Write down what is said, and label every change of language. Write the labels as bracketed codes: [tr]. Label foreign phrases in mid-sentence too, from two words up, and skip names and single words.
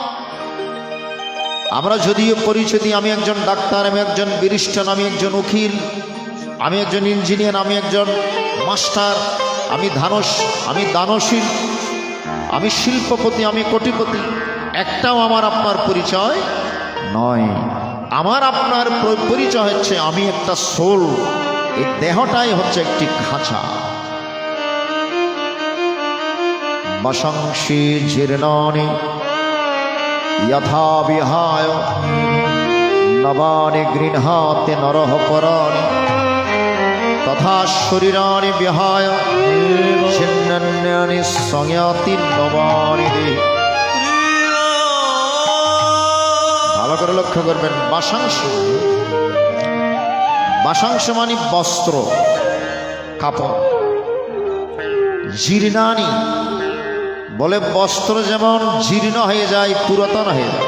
[bn] আমরা যদিও পরিচয় দিই, আমি একজন ডাক্তার, আমি একজন ব্যারিস্টার, আমি একজন উকিল, আমি একজন ইঞ্জিনিয়ার, আমি একজন মাস্টার, আমি দানশীল, আমি শিল্পপতি, আমি কোটিপতি, একটাও আমার আপনার পরিচয় নয়। আমার আপনার পরিচয় হচ্ছে আমি একটা সোল। এই দেহটাই হচ্ছে একটি খাঁচা। [sa] বশংসি জীর্ণানি যথা বিহায় নবানি গৃহাতে নরহ পরাণি তথা শরীরাণি বিহায় ছিন্নান্যানি সংয়াতি নবানি দেহি। [bn] ভালো করে লক্ষ্য করবেন, বাসাংশ, বাসাংশ মানে বস্ত্র, কাপড়। জীর্ণানি বলে বস্ত্র যেমন জীর্ণ হয়ে যায়, পুরাতন হয়ে যায়।